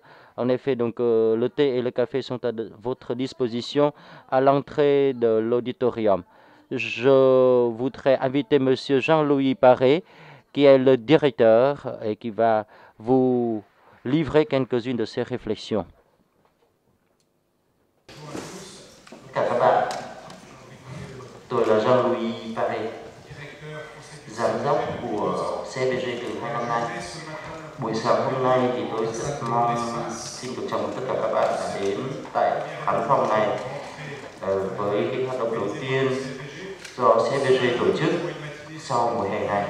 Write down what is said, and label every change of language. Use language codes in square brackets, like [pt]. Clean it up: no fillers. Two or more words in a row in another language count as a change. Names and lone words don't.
[fr] En effet, donc le thé et le café sont à votre disposition à l'entrée de l'auditorium. Je voudrais inviter M. Jean-Louis Paré, qui est le directeur et qui va vous livrer quelques-unes de ses réflexions. [vi] Các bạn, tôi là Jean-Louis Paré, giám đốc của CBG từ 2 năm nay. Buổi sáng hôm nay thì tôi rất mong xin được chào mừng tất cả các bạn đã đến tại khán phòng này với cái hoạt động đầu tiên do CBG tổ chức sau mùa hè này.